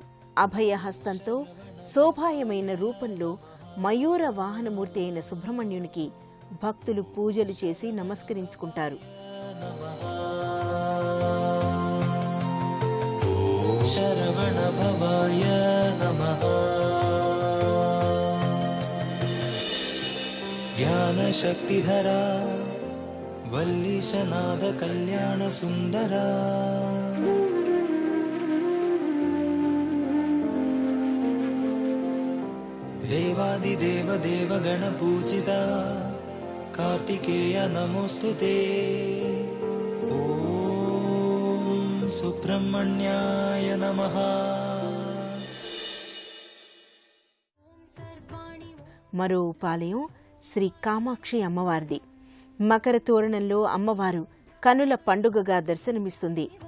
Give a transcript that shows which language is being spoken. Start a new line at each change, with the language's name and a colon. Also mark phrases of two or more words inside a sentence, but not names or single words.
Telugu: అభయహస్తంతో శోభాయమైన రూపంలో మయూర వాహనమూర్తి అయిన సుబ్రహ్మణ్యునికి భక్తులు పూజలు చేసి నమస్కరించుకుంటారు.
Sanskrit: శరవణ భవాయ నమః. शक्तिधरा वल्लीशनाद कल्याण सुन्दरा देवादिदेव देव गणपूजिता कार्तिकेय नमोस्तुते ॐ सुब्रह्मण्याय नमः।
Telugu: మరో ఉపాలయం శ్రీ కామాక్షి అమ్మవారిది. మకర తోరణంలో అమ్మవారు కనుల పండుగగా దర్శనమిస్తుంది.